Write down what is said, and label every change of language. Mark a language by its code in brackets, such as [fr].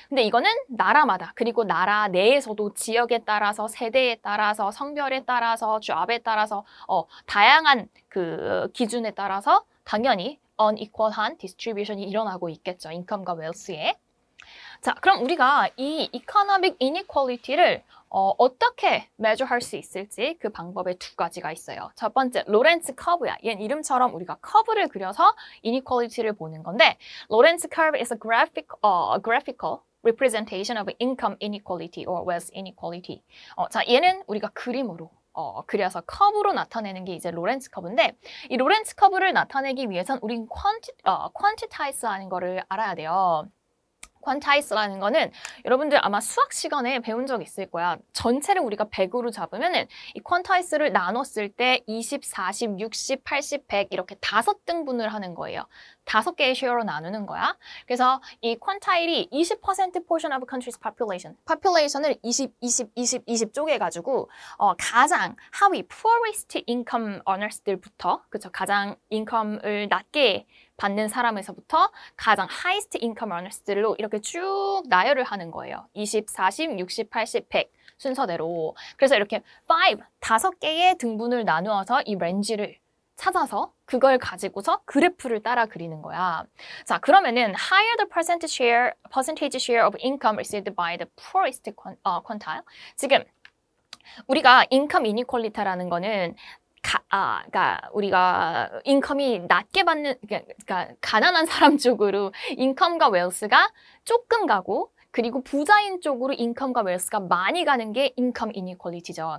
[ko] 근데 이거는 나라마다, 그리고 나라 내에서도 지역에 따라서, 세대에 따라서, 성별에 따라서, 잡에 따라서 다양한 그 기준에 따라서 당연히 unequal한 디스트리뷰션이 일어나고 있겠죠. 인컴과 웨alth에. 자, 그럼 우리가 이 economic inequality를 어떻게 measure할 수 있을지 그 방법에 두 가지가 있어요. 첫 번째, 로렌츠 커브야. 얘는 이름처럼 우리가 커브를 그려서 inequality를 보는 건데, [en] 로렌츠 curve is a graphical representation of income inequality or wealth inequality. [ko] 자, 얘는 우리가 그림으로 그려서 커브로 나타내는 게 이제 로렌츠 커브인데, 이 로렌츠 커브를 나타내기 위해선 우린 quantitize하는 거를 알아야 돼요. quantize라는 거는 여러분들 아마 수학 시간에 배운 적 있을 거야. 전체를 우리가 100으로 잡으면은 이 quantize를 나눴을 때 20, 40, 60, 80, 100 이렇게 5등분을 하는 거예요. 5개의 쉐어로 나누는 거야. 그래서 이 quantile이 [en] 20% portion of a country's population. [ko] population을 20, 20, 20, 20 쪼개가지고 가장 하위 poorest income earners들부터, 그쵸, 가장 인컴을 낮게 받는 사람에서부터 가장 highest income earners들로 이렇게 쭉 나열을 하는 거예요. 20, 40, 60, 80, 100 순서대로. 그래서 이렇게 5개의 등분을 나누어서 이 렌지를 찾아서 그걸 가지고서 그래프를 따라 그리는 거야. 자, 그러면은 [en] higher the percentage share of income received by the poorest quintile. [ko] 지금 우리가 인컴 이니퀄리티라는 거는 그러니까 우리가 인컴이 낮게 받는, 그러니까 가난한 사람 쪽으로 인컴과 웨alth가 조금 가고, 그리고 부자인 쪽으로 인컴과 웨alth가 많이 가는 게 인컴 이니퀄리티죠.